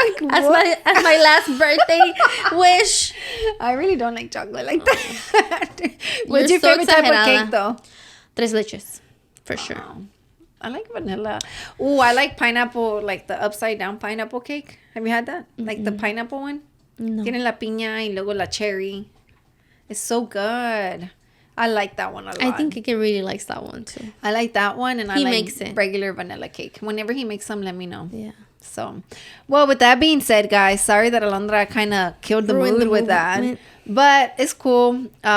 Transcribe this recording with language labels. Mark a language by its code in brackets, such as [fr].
[en] As my last birthday wish. I really don't like chocolate like that. What's your favorite type of cake, though? Tres leches, for sure. I like vanilla. Oh, I like pineapple, like the upside down pineapple cake. Have you had that? Mm-hmm. Like the pineapple one? No. [es] Tiene la piña y luego la cherry. [en] It's so good. I like that one a lot. I think Kike really likes that one too. I like that one, and he makes it. Regular vanilla cake. Whenever he makes some, let me know. Yeah. So, well, with that being said, guys, sorry that Alondra kind of killed the mood with that, but it's cool.